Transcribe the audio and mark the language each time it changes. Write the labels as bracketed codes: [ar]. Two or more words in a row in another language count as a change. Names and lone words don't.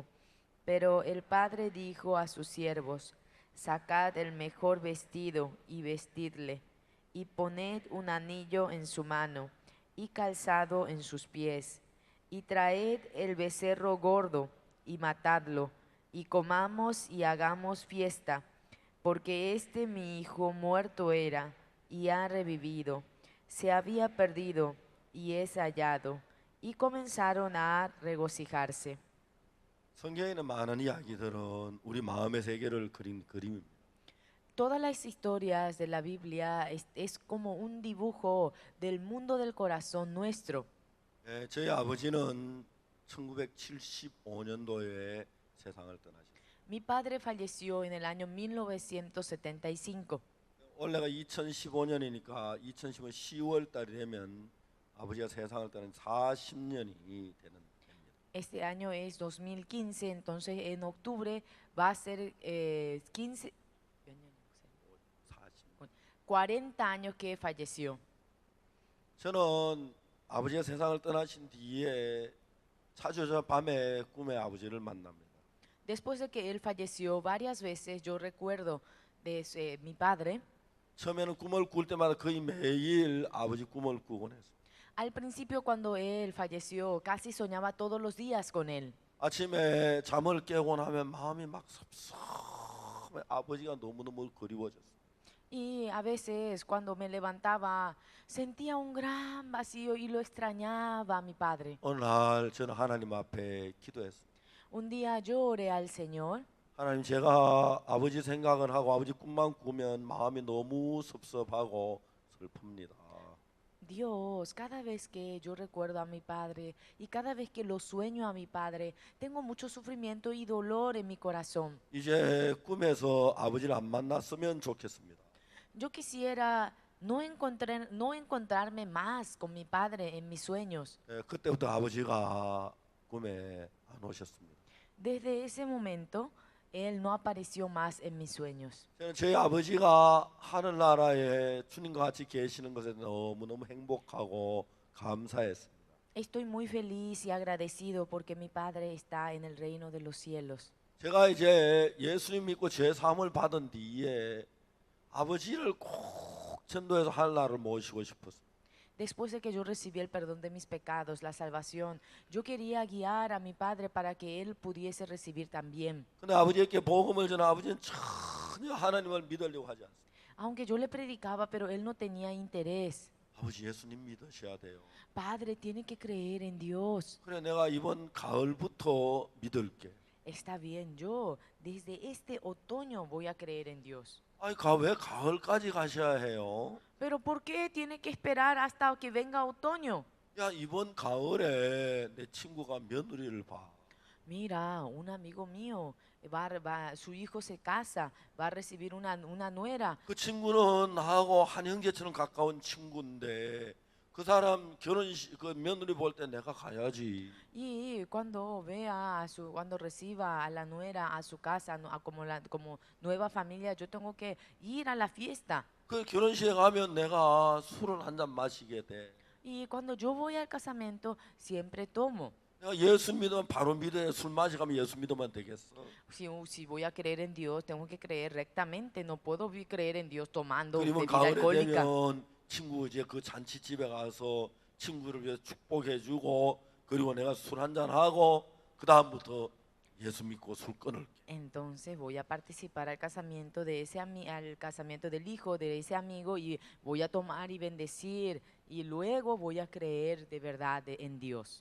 [es] Pero el padre dijo a sus siervos: Sacad el mejor vestido y vestidle, y poned un anillo en su mano y calzado en sus pies, y traed el becerro gordo y matadlo, y comamos y hagamos fiesta, porque este mi hijo muerto era y ha revivido, se había perdido y es hallado. Y comenzaron a regocijarse. [ko] 성경에는 많은 이야기들은 우리 마음의 세계를 그린 그림입니다. [es] Todas las historias de la Biblia es como un dibujo del mundo del corazón nuestro. [ko] 저희 아버지는 1975년도에 세상을 떠나셨어요. [es] Mi padre falleció en el año 1975. [ko] 올해가 2015년이니까 2015년 10월 달이 되면 아버지가 세상을 떠난 40년이 되는 해입니다. [es] Este año es 2015, entonces en octubre va a ser 15, 40. 40 años que falleció. [ko] 저는 아버지가 세상을 떠나신 뒤에 자주 저 밤에 꿈에 아버지를 만납니다. [es] Después de que él falleció varias veces, yo recuerdo de mi padre. [ko] 처음에는 꿈을 꿀 때마다 거의 매일 아버지 꿈을 꾸곤 했어요. [es] Al principio, cuando él falleció, casi soñaba todos los días con él. [ko] 아침에 잠을 깨고 나면 마음이 막 섭섭해. 아버지가 너무너무 그리워졌어요. [es] Y a veces, cuando me levantaba, sentía un gran vacío y lo extrañaba a mi padre. [ko] 어느 날 저는 하나님 앞에 기도했어요. [es] Un día yo oré al Señor: [ko] 하나님, 제가 아버지 생각을 하고 아버지 꿈만 꾸면 마음이 너무 섭섭하고 슬픕니다. [es] Dios, cada vez que yo recuerdo a mi padre y cada vez que lo sueño a mi padre, tengo mucho sufrimiento y dolor en mi corazón. [ko] 이제 꿈에서 아버지를 안 만났으면 좋겠습니다. [es] Yo quisiera no encontrarme más con mi padre en mis sueños. [ko] 그때부터 아버지가 꿈에 안 오셨습니다. [es] Desde ese momento, él no apareció más en mis sueños. [ko] 저는 저희 아버지가 하늘나라에 주님과 같이 계시는 것에 너무너무 행복하고 감사했습니다. [es] Estoy muy feliz y agradecido porque mi padre está en el reino de los cielos. [ko] 제가 이제 예수님 믿고 죄 사함을 받은 뒤에 아버지를 꼭 전도해서 하늘나라를 모시고 싶었어요. [es] Después de que yo recibí el perdón de mis pecados, la salvación, yo quería guiar a mi padre para que él pudiese recibir también. [ko] 근데 아버지에게 복음을 전하 아버지는 전혀 하나님을 믿으려고 하지 않습니다. [es] Aunque yo le predicaba, pero él no tenía interés. [ko] 아버지 예수님 믿으셔야 돼요. [es] Padre, tiene que creer en Dios. [ko] 그래 내가 이번 가을부터 믿을게. [es] Está bien, yo desde este otoño voy a creer en Dios. [ko] 아니 왜 가을까지 가셔야 해요? [es] Pero ¿por qué tiene que esperar hasta que venga otoño? [ko] 야 이번 가을에 내 친구가 며느리를 봐. [es] Mira, un amigo mío, su hijo se casa, va a recibir una nuera. [ko] 그 친구는 나하고 한 형제처럼 가까운 친구인데 그 사람 결혼식 그 며느리 볼 때 내가 가야지. [es] Y cuando cuando reciba a la nuera a su casa, como nueva familia, yo tengo que ir a la fiesta. [ko] 그 결혼식에 가면 내가 술을 한 잔 마시게 돼. [es] Y cuando yo voy al casamiento, siempre tomo. [ko] 내가 예수 믿으면 바로 믿어야 술 마시가면 예수 믿으면 되겠어. [es] Si voy a creer en Dios, tengo que creer rectamente. No puedo creer en Dios tomando [ko] 그러면 [es] bebida [ko] 가을에 [es] alcohólica. [ko] 되면 친구 이제 그 잔치집에 가서 친구를 위해서 축복해주고 그리고 내가 술 한 잔 하고 그 다음부터 예수 믿고 술 끊을게. [es] Entonces voy a participar al casamiento al casamiento del hijo de ese amigo y voy a tomar y bendecir y luego voy a creer de verdad en Dios.